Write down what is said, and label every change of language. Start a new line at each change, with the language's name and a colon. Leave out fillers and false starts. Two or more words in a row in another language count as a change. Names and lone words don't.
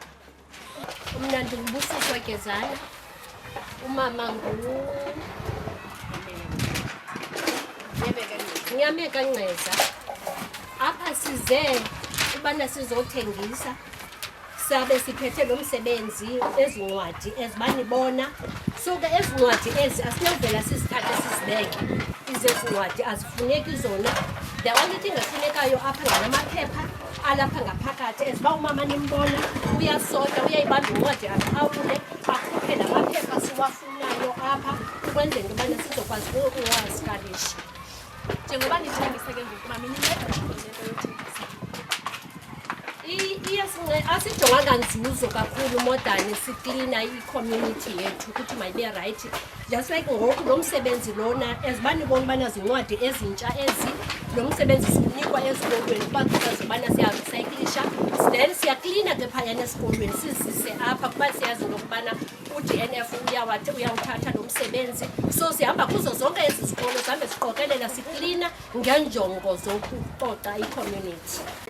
Xhosa: Mna ndinguBusiswa Gezana, umama Nyameka Nceza. Apha size ubana sizothengisa, sabe siphethe lo msebenzi ezincwadi ezibanibona. So ke ezincwadi ezi asinovela sizithathe sizibeke. Izezincwadi azifuneki zona.
English: The only thing
Xhosa: efunekayo apha nganamaphepha alapha ngaphakathi eziba umama nimbona uyasota uyayibamba incwadi aqhawule akhuphe namaphepha siwafunayo apha ukwenzela into yobana sizokwazi ukuwaskanisha. Njengoba nithengisa ke ngoku mama ninceda ngento yothengisa. Asijonganga nzuzo kakhulu modern siklina i-community yethu ukuthi mayibe right. Just like ngoku lo msebenzi lona ezibanibona ubana zincwadi ezintsha ezi lo msebenzi sinikwa esikolweni kuba kuzazibana siyarecyclisha, then siyaklina ke phayana esikolweni sizise apha kuba siyazi lokubana uDNF uyawuthatha lo msebenzi. So sihamba kuzo zonke ezi zikolo sihambe siqokelela siklina ngenjongo zokucoca i-community.